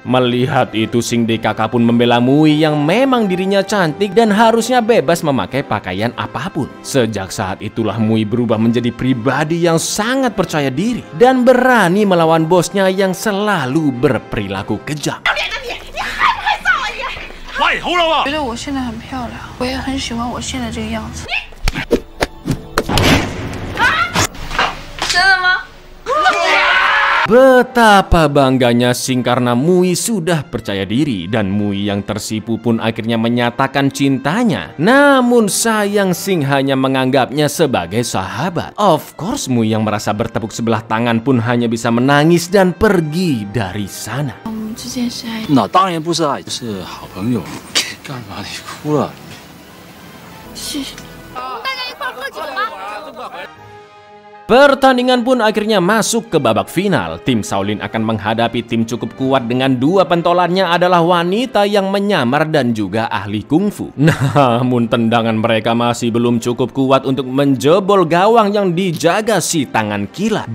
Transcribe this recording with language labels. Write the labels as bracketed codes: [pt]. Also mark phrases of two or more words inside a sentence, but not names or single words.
[id] Melihat itu Sing DKK pun membela Mui yang memang dirinya cantik dan harusnya bebas memakai pakaian apapun. Sejak saat itulah Mui berubah menjadi pribadi yang sangat percaya diri dan berani melawan bosnya yang selalu berperilaku kejam. [zh] 坏头了吧？觉得我现在很漂亮，我也很喜欢我现在这个样子。真的吗？ [id] Betapa bangganya Sing karena Mui sudah percaya diri dan Mui yang tersipu pun akhirnya menyatakan cintanya. Namun sayang Sing hanya menganggapnya sebagai sahabat. [en] Of course [id] Mui yang merasa bertepuk sebelah tangan pun hanya bisa menangis dan pergi dari sana. [zh] 我们之间是爱，那当然不是爱，是好朋友。干嘛你哭了？谢谢。 [id] Pertandingan pun akhirnya masuk ke babak final. Tim Shaolin akan menghadapi tim cukup kuat dengan dua pentolannya adalah wanita yang menyamar dan juga ahli kungfu. Namun tendangan mereka masih belum cukup kuat untuk menjebol gawang yang dijaga si tangan kilat.